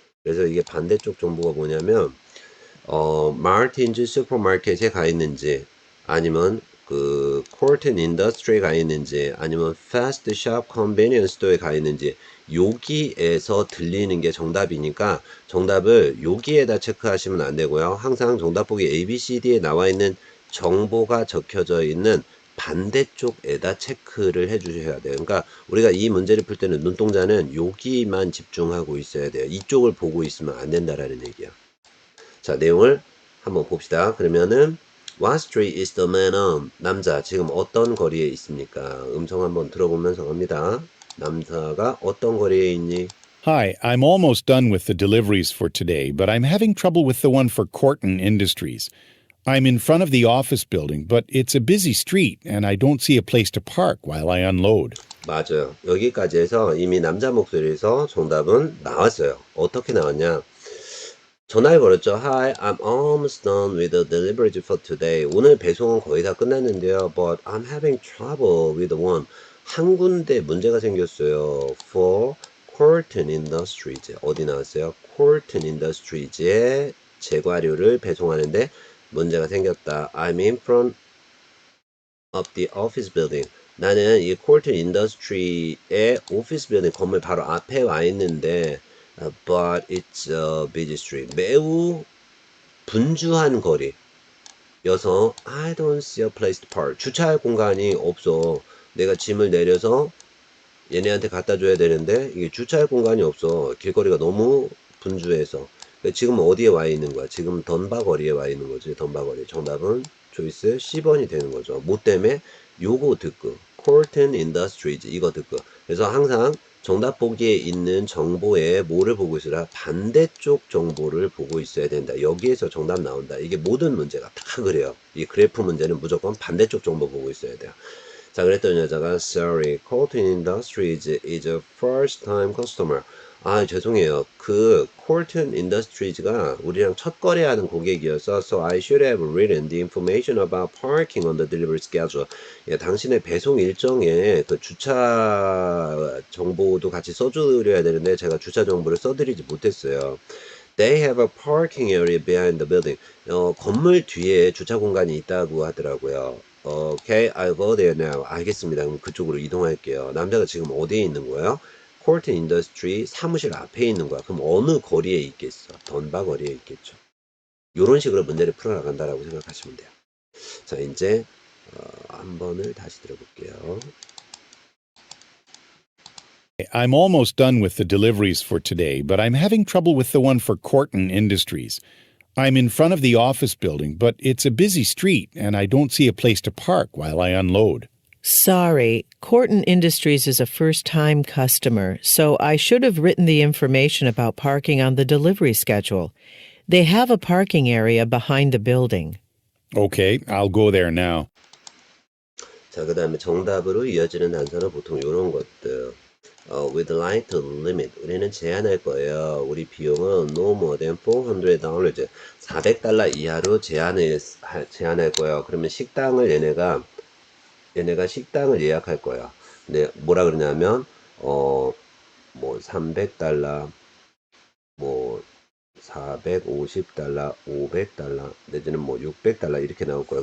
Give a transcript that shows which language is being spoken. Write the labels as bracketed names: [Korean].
[Korean] 그래서 이게 반대쪽 정보가 뭐냐면 마틴즈 슈퍼마켓에 가 있는지 아니면 그 콜튼 인더스트리에 가 있는지 아니면 패스트 샵 컨비니언스 스토어에 가 있는지 여기에서 들리는 게 정답이니까 정답을 여기에다 체크하시면 안 되고요. 항상 정답 보기 ABCD에 나와 있는 정보가 적혀져 있는 반대쪽에다 체크를 해 주셔야 돼요. 그러니까 우리가 이 문제를 풀 때는 눈동자는 여기만 집중하고 있어야 돼요. 이쪽을 보고 있으면 안 된다라는 얘기야. 자, 내용을 한번 봅시다. 그러면은 [English] What street is the man on? [Korean] 남자 지금 어떤 거리에 있습니까? 음성 한번 들어보면서 갑니다. 남자가 어떤 거리에 있니? [English] Hi, I'm almost done with the deliveries for today, but I'm having trouble with the one for Corton Industries. I'm in front of the office building, but it's a busy street and I don't see a place to park while I unload. [Korean] 맞아요. 여기까지 해서 이미 남자 목소리에서 정답은 나왔어요. 어떻게 나왔냐? 전화를 걸었죠. [English] Hi, I'm almost done with the delivery for today. [Korean] 오늘 배송은 거의 다 끝났는데요. [English] But I'm having trouble with one. [Korean] 한 군데 문제가 생겼어요. [English] For Corton Industries. [Korean] 어디 나왔어요? Corton Industries에 제과류를 배송하는데 문제가 생겼다. [English] I'm in front of the office building. [Korean] 나는 이 Corton Industries의 오피스 빌딩 건물 바로 앞에 와 있는데 [English] but it's a busy street. [Korean] 매우 분주한 거리여서 [English] I don't see a place to park. [Korean] 주차할 공간이 없어. 내가 짐을 내려서 얘네한테 갖다 줘야 되는데 이게 주차할 공간이 없어. 길거리가 너무 분주해서. 지금 어디에 와 있는 거야? 지금 던바 거리에 와 있는 거지. 던바 거리. 정답은 초이스 C번이 되는 거죠. 뭐 때문에? 요거 듣고 Corton Industries 이거 듣고. 그래서 항상 정답 보기에 있는 정보에 뭐를 보고 있으라? 반대쪽 정보를 보고 있어야 된다. 여기에서 정답 나온다. 이게 모든 문제가 다 그래요. 이 그래프 문제는 무조건 반대쪽 정보 보고 있어야 돼요. 자, 그랬더니 여자가 [English] Sorry, Corton Industries is a first time customer. [Korean] 아, 죄송해요. 그 Corton Industries가 우리랑 첫 거래하는 고객이어서 [English] So I should have written the information about parking on the delivery schedule. [Korean] 예, 당신의 배송 일정에 그 주차 정보도 같이 써드려야 되는데 제가 주차 정보를 써드리지 못했어요. [English] They have a parking area behind the building. [Korean] 건물 뒤에 주차 공간이 있다고 하더라고요. [English] Okay, I'll go there now. [Korean] 알겠습니다. 그럼 그쪽으로 이동할게요. 남자가 지금 어디에 있는 거예요? Corton Industry 사무실 앞에 있는 거야. 그럼 어느 거리에 있겠어? 던바 거리에 있겠죠. 이런 식으로 문제를 풀어나간다라고 생각하시면 돼요. 자, 이제 한 번을 다시 들어볼게요. [English] I'm almost done with the deliveries for today, but I'm having trouble with the one for Corton Industries. I'm in front of the office building, but it's a busy street and I don't see a place to park while I unload. Sorry, Corton Industries is a first-time customer, so I should have written the information about parking on the delivery schedule. They have a parking area behind the building. Okay, I'll go there now. [Korean] 자, 그 다음에 정답으로 이어지는 단서는 보통 이런 것들. [English] We'd like to limit. [Korean] 우리는 제한할 거예요. 우리 비용은 [English] no more than $400. [Korean] $400 이하로 제한할 거예요. 그러면 식당을 얘네가 식당을 예약할 거야. 근데 뭐라 그러냐면 뭐 $300, 뭐 $450, $500 내지는 뭐 $600 이렇게 나올 거야.